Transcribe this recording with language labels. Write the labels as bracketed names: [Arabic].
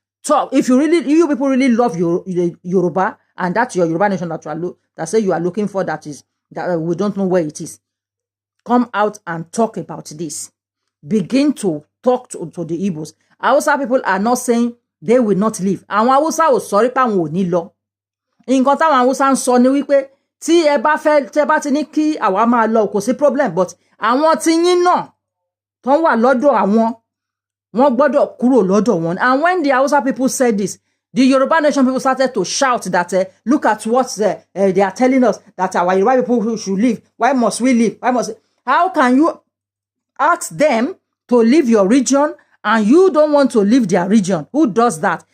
[English] So if you people really love Yoruba, and that's your Yoruba nation that say you are looking for, that we don't know where it is, come out and talk about this. Begin to talk to the Igbos. Hausa people are not saying they will not leave. [Yoruba] Àwọn Hausa ò sọ pé àwọn ò ní lọ. Nǹkan táwọn Hausa ń sọ ni wípé tí ẹ bá ti ní kí àwa máa lọ kò sí problem, but àwọn tí yín náà tó wà lọ́dọ̀ àwọn wọ́n gbọ́dọ̀ kúrò lọ́dọ̀ wọn. [English] And when the Hausa people said this, the Yoruba nation people started to shout that look at what they are telling us, that our Yoruba people should leave. Why must we leave? How can you ask them to leave your region and you don't want to leave their region? Who does that?